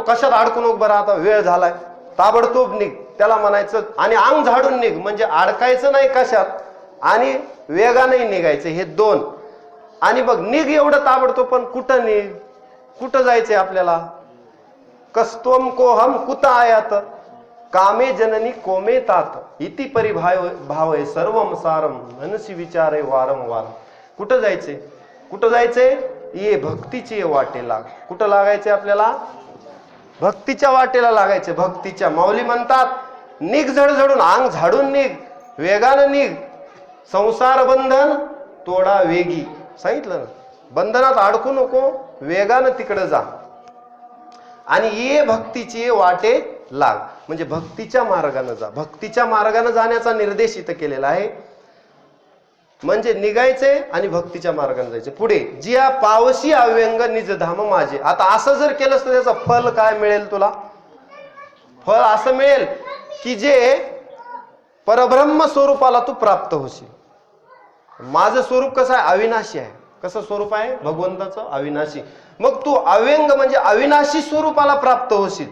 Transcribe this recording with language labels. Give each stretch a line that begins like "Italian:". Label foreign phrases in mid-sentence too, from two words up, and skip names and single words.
Marathi: कशात अडकू नको, बरं आता वेळ झालाय, ताबडतोब निघ, त्याला म्हणायचं. आणि अंग झाडून निघ म्हणजे अडकायचं नाही कशात, आणि वेगानंही निघायचं, हे दोन. आणि बघ निघ एवढं ताबडतोब, पण कुठं निघ? कुठं जायचंय आपल्याला?
Sanskrit: कस्तोम को हम कुत आयात, कामे जननी कोमे तात, इति परिभावय सर्वम सारम, मनसी विचारे वारंवार.
Marathi: कुठं जायचंय? कुठं जायचंय? ये भक्तीची वाटे लाग. कुठं लागायचंय आपल्याला? भक्तीच्या वाटेला लागायचे. भक्तीच्या. माऊली म्हणतात निघ झडझडून, अंग झाडून निघ, वेगानं निघ, संसार बंधन तोडा वेगी. सांगितलं ना, बंधनात अडकू नको, वेगानं तिकडे जा. आणि ये भक्तीची वाटे लाग, म्हणजे भक्तीच्या मार्गाने जा. भक्तीच्या मार्गाने जाण्याचा निर्देश इथं केलेला आहे. म्हणजे निघायचे आणि भक्तीच्या मार्गाने जायचे पुढे. जिया पावशी अव्यंग निज धाम माझे. आता असं जर केलंस तर त्याचं फल काय मिळेल तुला? फळ असं मिळेल की जे परब्रह्म स्वरूपाला तू प्राप्त होशील. माझं स्वरूप कसं आहे? अविनाशी आहे. कसं स्वरूप आहे भगवंताचं? अविनाशी. मग तू अव्यंग म्हणजे अविनाशी स्वरूपाला प्राप्त होशील.